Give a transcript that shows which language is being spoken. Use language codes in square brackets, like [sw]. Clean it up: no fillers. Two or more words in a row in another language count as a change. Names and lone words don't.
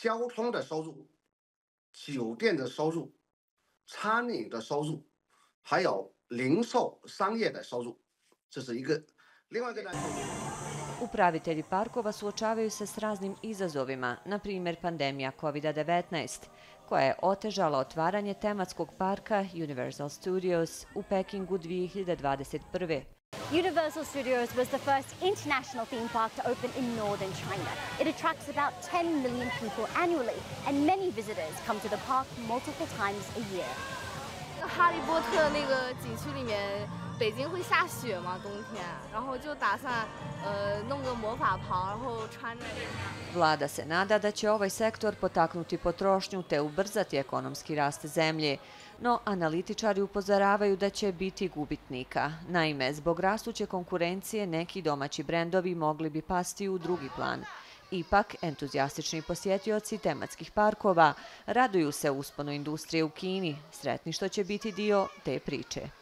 [hr] Upravitelji parkova suočavaju se s raznim izazovima, na primjer pandemija COVID-19, koja je otežala otvaranje tematskog parka Universal Studios u Pekingu 2021. [en] Universal Studios was the first international theme park to open in northern China. It attracts about 10 million people annually, and many visitors come to the park multiple times a year. [zh] 哈利波特那个景区里面北京会下雪嘛，冬天，然后就打算弄个魔法袍，然后穿着。 [hr] Vlada se nada da će ovaj sektor potaknuti potrošnju te ubrzati ekonomski rast zemlje, no analitičari upozoravaju da će biti gubitnika. Naime, zbog rastuće konkurencije neki domaći brendovi mogli bi pasti u drugi plan. Ipak, entuzijastični posjetioci tematskih parkova raduju se usponu industrije u Kini, sretni što će biti dio te priče.